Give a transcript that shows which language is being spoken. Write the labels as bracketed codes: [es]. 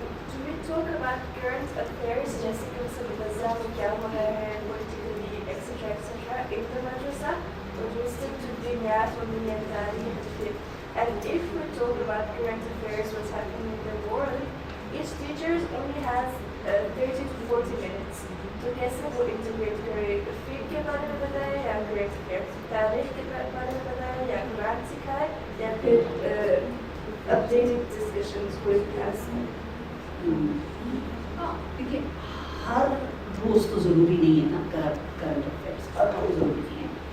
[en] Do we talk about current affairs [hi] जैसे कि उस गज़ा में क्या हो रहा है, [en] politically, etc. etc. International or do we stick to [hi] दुनियात और दुनियादारी? [en] And if we talk about current affairs, what's happening in the world, each teacher only has 30 to 40 minutes. [hi] तो कैसे वो इंटीग्रेट करे? फीड के बारे में बताए या current affairs, तारीख के बारे में बताए या कुरान सिखाए या फिर [en] updated discussions with class? [hi] देखिए हर रोज़ तो ज़रूरी नहीं है ना करंट अफेयर्स, हर रोज़ ज़रूरी नहीं है।